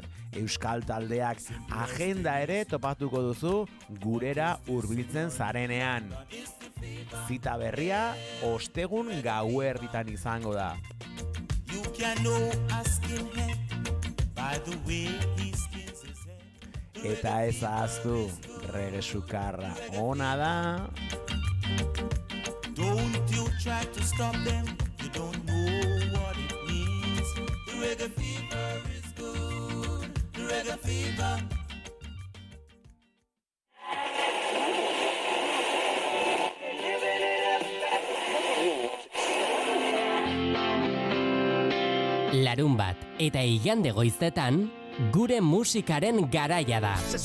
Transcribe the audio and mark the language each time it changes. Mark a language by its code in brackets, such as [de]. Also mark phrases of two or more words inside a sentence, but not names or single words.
[eu] Euskal taldeak agenda ere topatuko duzu gurera hurbiltzen zarenean. Zita berria ostegun gauerditan izango da. Eta ez ahaztu, Rege Sukarra ona da. [en] Don't you try to stop them, you don't know what it means. The reggae fever is good, the reggae fever. [eu] Larunbat eta igande goizetan, gure musikaren garaia da.